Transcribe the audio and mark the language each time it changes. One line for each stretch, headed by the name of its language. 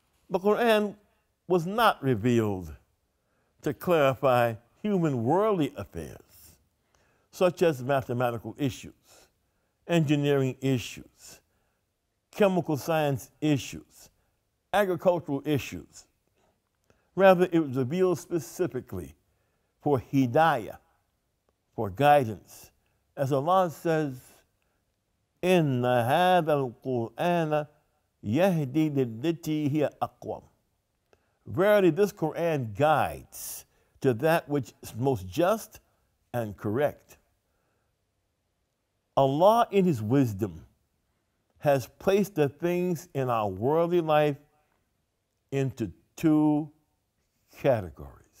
English: The Quran was not revealed to clarify human worldly affairs, such as mathematical issues, engineering issues, chemical science issues, agricultural issues. Rather, it was revealed specifically for hidayah, for guidance. As Allah says,
Arabic: إِنَّ هَذَا الْقُرْآنَ يَهْدِي لِلَّتِي هِيَ أَقْوَمُ.
English: Verily, this Quran guides to that which is most just and correct. Allah, in His wisdom, has placed the things in our worldly life into two categories.